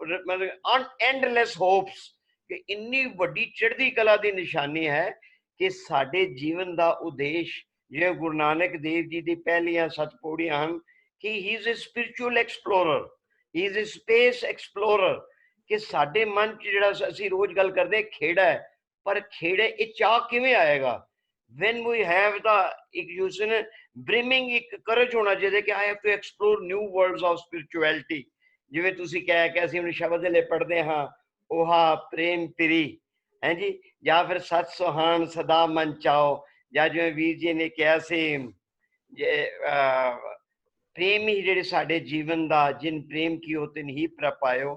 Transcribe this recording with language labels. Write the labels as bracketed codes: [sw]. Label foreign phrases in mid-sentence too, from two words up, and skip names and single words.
[en] endless hopes, [pa] ਕਿ ਇੰਨੀ ਵੱਡੀ ਚੜ੍ਹਦੀ ਕਲਾ ਦੀ ਨਿਸ਼ਾਨੀ ਹੈ ਕਿ ਸਾਡੇ ਜੀਵਨ ਦਾ ਉਦੇਸ਼, ਜਿਵੇਂ ਗੁਰੂ ਨਾਨਕ ਦੇਵ ਜੀ ਦੀ ਪਹਿਲੀਆਂ 7 ਪੌੜੀਆਂ ਹਨ ਕਿ [en] he is a spiritual explorer, he is a space explorer, [pa] ਕਿ ਸਾਡੇ ਮਨ ਚ ਜਿਹੜਾ ਅਸੀਂ ਰੋਜ਼ ਗੱਲ ਕਰਦੇ ਖੇੜਾ ਹੈ, ਪਰ ਖੇੜੇ ਇਹ ਚਾਹ ਕਿਵੇਂ ਆਏਗਾ? [en] when we have the illusion brimming [pa] ਇੱਕ courage ਹੋਣਾ ਚਾਹੀਦਾ ਕਿ [en] I have to explore new worlds of spirituality। [pa] ਜਿਵੇਂ ਤੁਸੀਂ ਕਹਿ ਕੇ ਅਸੀਂ ਹੁਣ ਸ਼ਬਦ ਦੇ ਲਈ ਪੜ੍ਹਦੇ ਹਾਂ, 오ਹਾ ਪ੍ਰੇਮ ਪਿਰੀ ਹੈ ਜੀ, ਜਾਂ ਫਿਰ ਸਤ ਸੁਹਾਣ ਸਦਾ ਮਨ ਚਾਓ, ਜਾਂ ਜਿਵੇਂ ਵੀਰ ਜੀ ਨੇ ਕਿਹਾ ਸੀ ਪ੍ਰੇਮ ਹੀ ਜਿਹੜੇ ਸਾਡੇ ਜੀਵਨ ਦਾ, ਜਿਨ ਪ੍ਰੇਮ ਕੀਓ ਤਿਨ ਹੀ ਪ੍ਰਪਾਇਓ।